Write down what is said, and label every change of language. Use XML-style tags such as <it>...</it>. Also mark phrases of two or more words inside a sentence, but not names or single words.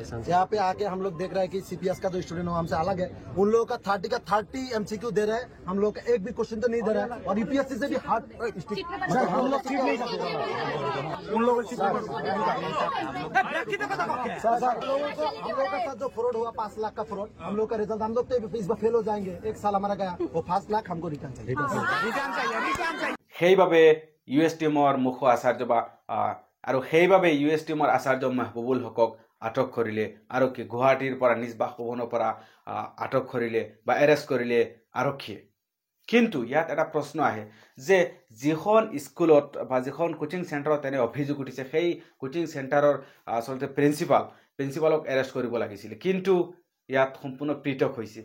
<hi>यहाँ पे आके हम लोग देख रहे हैं कि CPS का जो स्टूडेंट है हमसे अलग है, उन लोगों का 30 MCQ दे रहे हैं, हम लोग का एक भी क्वेश्चन तो नहीं दे रहा है और UPSC से भी हार्ड हम लोग उन लोगों सर हम लोग का साथ जो फ्रॉड हुआ 5 लाख का फ्रॉड, हम लोग का रिजल्ट हम लोग तो इस बार फेल हो जाएंगे, 1 साल हमारा गया, वो 5 लाख हमको रिटर्न चाहिए।</hi> <as>সেইবাবে USTMৰ মুখ্য আচাৰ্য বা আৰু সেইবাবে USTMৰ আচাৰ্য মেহবুবুল হকক আটক কৰিলে আৰক্ষী, গুৱাহাটীৰ পৰা নিজ বাসভৱনৰ পৰা আটক কৰিলে বা এৰেষ্ট কৰিলে আৰক্ষীয়ে। কিন্তু ইয়াত এটা প্ৰশ্ন আহে যে যিখন স্কুলত বা যিখন কোচিং চেণ্টাৰত এনে অভিযোগ উঠিছে সেই কোচিং চেণ্টাৰৰ আচলতে প্ৰিন্সিপালক এৰেষ্ট কৰিব লাগিছিলে, কিন্তু ইয়াত সম্পূৰ্ণ পৃথক হৈছে।</as>